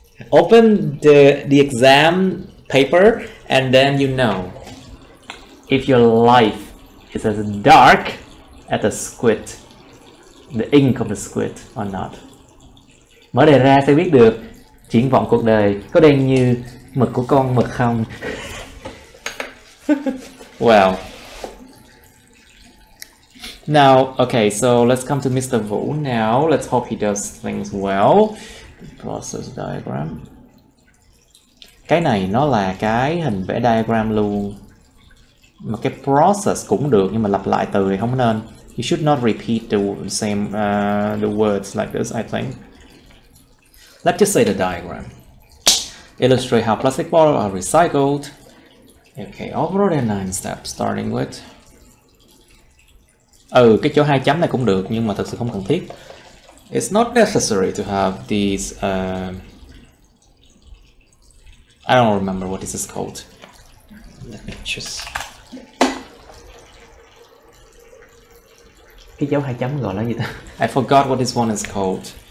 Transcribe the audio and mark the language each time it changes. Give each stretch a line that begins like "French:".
English: Open the exam paper and then you know if your life is as dark as the squid, the ink of the squid or not.
Vietnamese: Mở đề ra sẽ biết được triển vọng cuộc đời có đen như mực của con mực không.
English: Well. Now, okay, so let's come to Mr. Vũ now. Let's hope he does things well. Process diagram.
Vietnamese: Cái này nó là cái hình vẽ diagram luôn. Mà cái process cũng được nhưng mà lặp lại từ thì không nên.
English: You should not repeat the same the words like this, I think. Let's just say the diagram. Illustrate how plastic bottles are recycled. Okay, overall there are 9 steps starting with.
Vietnamese: Cái chỗ 2 chấm này cũng được nhưng mà thật sự không cần thiết.
English: It's not necessary to have these I don't remember what this is called. Let me just.
Vietnamese: Cái dấu 2 chấm gọi là gì ta?
English: I forgot what this one is called.